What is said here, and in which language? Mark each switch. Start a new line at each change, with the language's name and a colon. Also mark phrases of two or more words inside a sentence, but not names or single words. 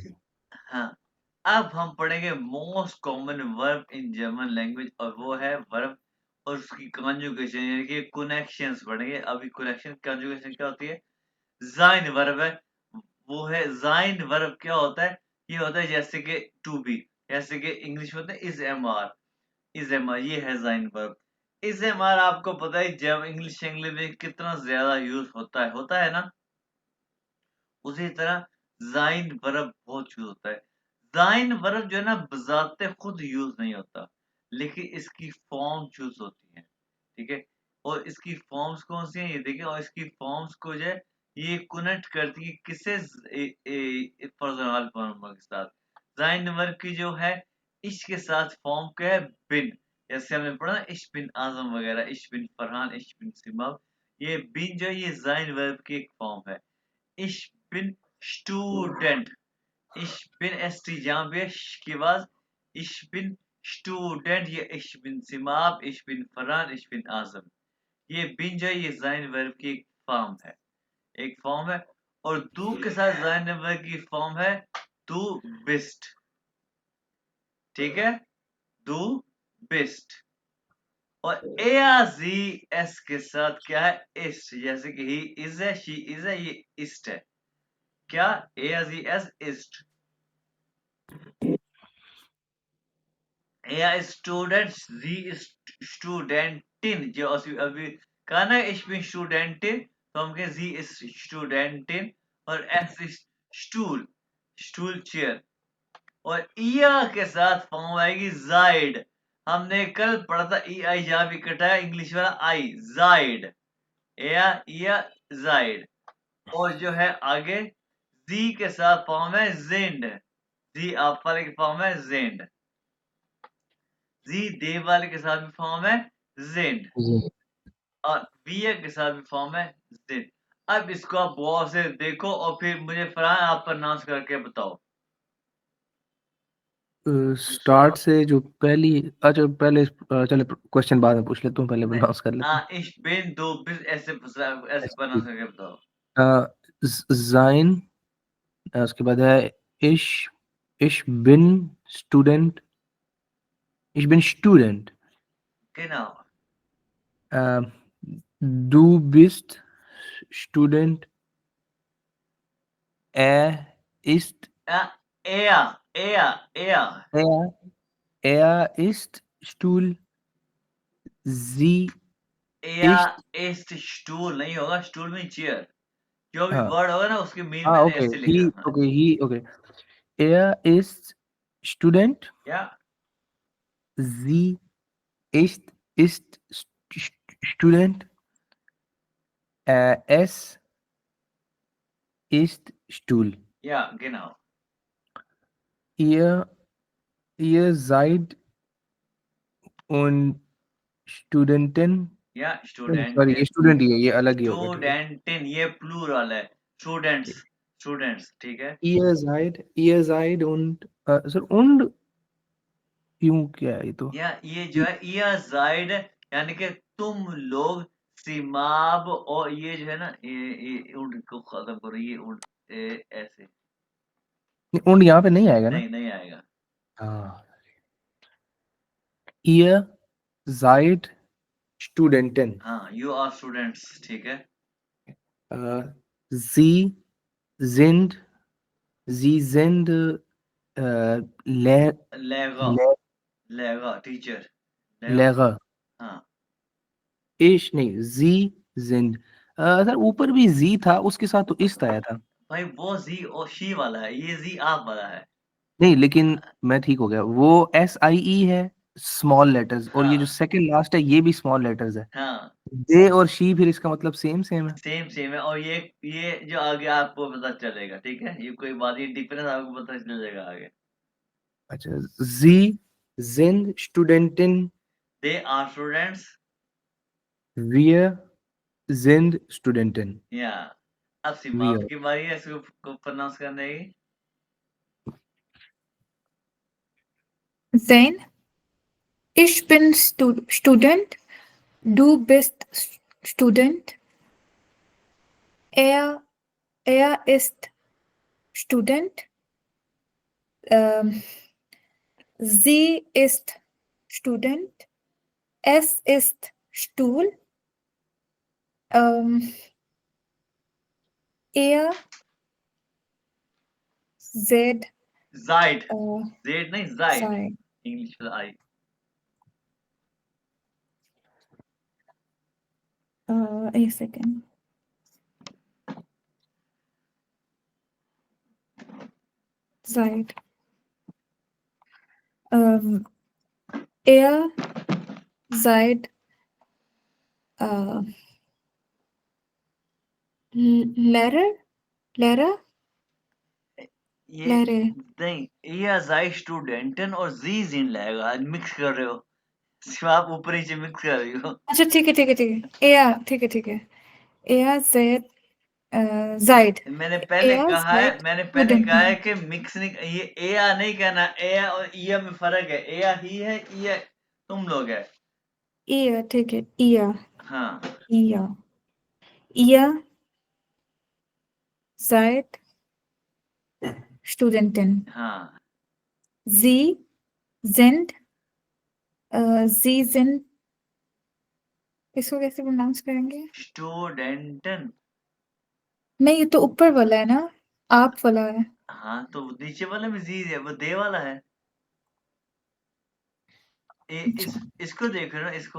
Hindi: हाँ, अब हम पढ़ेंगे
English: most common verb in German language,
Hindi: और वो है वर्ब और उसकी कॉन्जुगेशन, यानी कि कनेक्शंस पढ़ेंगे अभी। कनेक्शन, कॉन्जुगेशन क्या होती है? ज़ाइन वर्ब है, वो है ज़ाइन वर्ब। क्या होता है? ये होता है जैसे कि
English: to be,
Hindi: जैसे कि इंग्लिश में होता है
English: is am are, is am are,
Hindi: ये है ज़ाइन वर्ब।
English: is am are
Hindi: आपको पता है जब इंग्लिश में कितना ज्यादा यूज होता है ना। उसी तरह ज़ाइन वर्ब बहुत यूज होता है। ज़ाइन वर्ब जो है ना, बजाते खुद यूज नहीं होता, लेकिन इसकी फॉर्म चूज होती है, ठीक है। और इसकी फॉर्म्स कौन सी हैं, ये देखिए। और इसकी फॉर्म्स को जो है, ये कनेक्ट करती है किससे?
English: personal form
Hindi: के साथ। ज़ाइन वर्ब की जो है, इश के साथ फॉर्म क्या है? बिन। जैसे हमने पढ़ा ना,
German: ich bin आजम
Hindi: वगैरह,
German: ich bin फरहान, ich bin सिमाब।
Hindi: ये बिन जो है, ये ज़ाइन वर्ब की एक फॉर्म है।
German: Ich bin Student. Ich bin ST,
Hindi: जहाँ पे श के बाद
German: ich bin Student, ये ich bin सिमाब, ich bin फरहान, ich bin आजम।
Hindi: ये बिन जो है, ये ज़ाइन वर्ब की एक फॉर्म है, एक फॉर्म है। और दू के साथ ज़ाइन वर्ब की फॉर्म है
German: du bist,
Hindi: ठीक है।
German: du bist.
Hindi: और ए जी एस के साथ क्या है? इस्ट, जैसे कि
English: he is
Hindi: है,
English: she is
Hindi: है, ये इस्ट है।
German: क्या? ए जी एस इस्ट। Er ist Student, sie ist Studentin,
Hindi: जो अभी कहा ना,
German: ich bin Studentin,
Hindi: तो हम कहें
German: sie ist Studentin। और es ist Stuhl, Stuhl चेयर।
Hindi: और ihr के साथ फॉर्म आएगी जाइड। हमने कल पढ़ा था ई आई, जहां भी कटा है इंग्लिश वाला आई, जाइड, या जाइड। और जो है आगे, जी के साथ फॉर्म है जिंड, जी आप वाले की फॉर्म है जेंड। जी देव वाले के साथ भी फॉर्म है जेंड। जी और वीए के साथ भी फॉर्म है जेड। अब इसको आप गौर से देखो और फिर मुझे फरहान आप प्रोनाउंस करके बताओ। स्टार्ट से जो पहली, अच्छा पहले चलो क्वेश्चन बाद में पूछ लेता हूँ, पहले नहीं, प्रोनाउंस कर लेता हूँ।
German: ich bin, du bist,
Hindi: ऐसे प्रोनाउंस करके बताओ।
German: Sein,
Hindi: उसके बाद है
German: ich, ich bin Student, ich bin Student, Genau. du bist Student, ist, er er er ist Stuhl, sie ist, er ist Stuhl
Hindi: नहीं होगा, स्टूल में चेयर। जो भी हाँ वर्ड होगा ना उसके मीन हाँ मैंने ओके, ऐसे ही लिख रखा है। ओके, ही ओके,
German: er ist Student,
Hindi: या
German: sie ist Student, es ist Stuhl, या genau. ihr ihr seid und Studenten, या
Hindi: सॉरी ये स्टूडेंट, स्टूडेंट ही है, ये अलग ही होगा, ठीक है। स्टूडेंटिन ये प्लूरल है। स्टूडेंट्स, स्टूडेंट्स ठीक है।
German: ihr seid und
Hindi: सर und क्यों क्या है ये तो, या ये जो है या जाइड यानी कि तुम लोग सिमाब और ये जो है ना ये उड़ को खत्म करो ये उड़ ऐसे und यहाँ पे नहीं आएगा ना। नहीं नहीं आएगा। हाँ,
German: ihr seid Studenten,
Hindi: हाँ
English: you are students
Hindi: ठीक है।
German: sie sind, sie sind Le लेगा, Le लेगा टीचर लेगा। Lehrer,
Hindi: हाँ
German: ich नहीं, sie sind,
Hindi: सर ऊपर भी जी था, उसके साथ तो इस्ट आया था। भाई वो जी और शी वाला है, ये जी आप वाला है। नहीं लेकिन मैं ठीक हो गया, वो SIE है
English: small letters,
Hindi: और ये जो हाँ
English: second last
Hindi: है ये भी
English: small letters
Hindi: है। हाँ दे और शी फिर इसका मतलब
English: same same
Hindi: है।
English: same same
Hindi: है और ये जो आगे आपको पता चलेगा ठीक है, ये कोई बात, ये डिफरेंस आपको पता चलेगा आगे। अच्छा,
German: sie sind Studenten,
English: they are students.
German: wir sind Studenten,
Hindi: या अब सिमाब
German: wir
Hindi: की बारी है इसको को प्रोनाउंस करने की।
German: Sein, ich bin Student, du bist Student, er ist Student, sie ist Student, es ist Stuhl, er Z
Hindi: जाइड, जेड नहीं जाइड,
German: sei.
Hindi: इंग्लिश में आई।
English: A second.
German: Seid. Er seid Lehrer?
Hindi: ये
German: Lehrer.
Hindi: नहीं, ये
German: seid Studenten
Hindi: और
German: Sie sind
Hindi: लगेगा, मिक्स कर रहे हो। सिर्फ आप ऊपर नीचे मिक्स कर रही हो। अच्छा ठीक है ठीक है ठीक है er ठीक है
German: er seid seid
Hindi: मैंने पहले
German: er
Hindi: कहा है,
German: seid
Hindi: मैंने पहले कहा है
German: Studenten.
Hindi: कि मिक्स नहीं, ये एया नहीं कहना, एया और ईया में फर्क है। एया ही है, ईया तुम लोग है। Ihr ठीक है ihr हाँ
German: ihr seid Studenten.
Hindi: हाँ
German: Sie sind sie sind
Hindi: इसको कैसे प्रोनाउंस करेंगे?
German: स्टूडेंटन।
Hindi: नहीं ये तो ऊपर वाला है ना, आप वाला है। हाँ तो नीचे वाला में जी है, वो दे वाला है। अच्छा इसको देख रहे हो इसको।